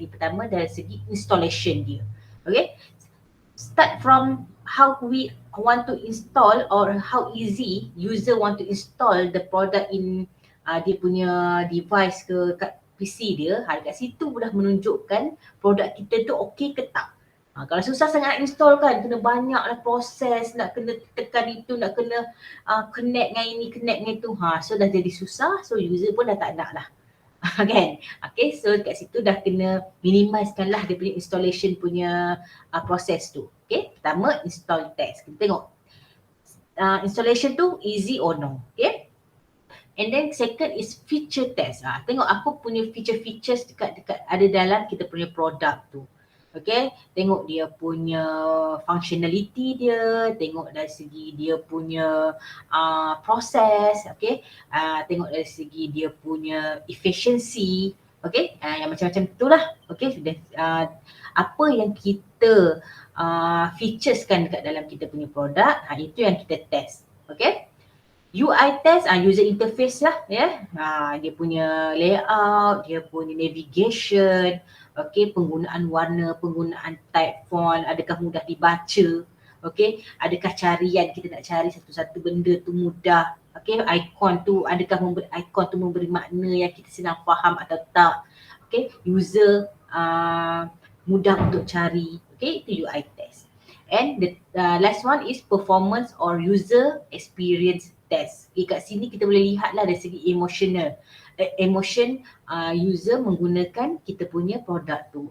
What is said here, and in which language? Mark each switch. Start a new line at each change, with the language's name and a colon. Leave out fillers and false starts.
Malay: Yang pertama dari segi installation dia.
English: Okay, start from how we want to install or how easy user want to install the product in
Malay: dia punya device ke kat PC dia. Kat situ dah menunjukkan produk kita tu okey ke tak. Kalau susah sangat nak install kan, kena banyaklah proses, nak kena tekan itu, nak kena connect dengan ini, connect dengan itu. So dah jadi susah, so user pun dah tak nak lah. Kan? Okay, so kat situ dah kena minimizekan lah dia punya installation punya proses tu. Okay, pertama install test. Kita tengok installation tu
English: easy or no. Okay, and then second is feature test.
Malay: Tengok apa punya features dekat ada dalam kita punya produk tu. Okay, tengok dia punya functionality dia, tengok dari segi dia punya proses, okay, tengok dari segi dia punya efficiency, okay, yang macam-macam itulah, okay, apa yang kita features kan dekat dalam kita punya produk, itu yang kita test, okay. UI test, user interface lah ya, dia punya layout, dia punya navigation, okay, penggunaan warna, penggunaan type font, adakah mudah dibaca, Okay, adakah carian kita nak cari satu-satu benda tu mudah? Okay, ikon tu adakah ikon tu memberi makna yang kita senang faham atau tak? Okay, user mudah untuk cari. Okay, itu UI test.
English: And the last one is performance or user experience test.
Malay: Okay, kat sini kita boleh lihat lah dari segi emotional. Emotion user menggunakan kita punya produk tu.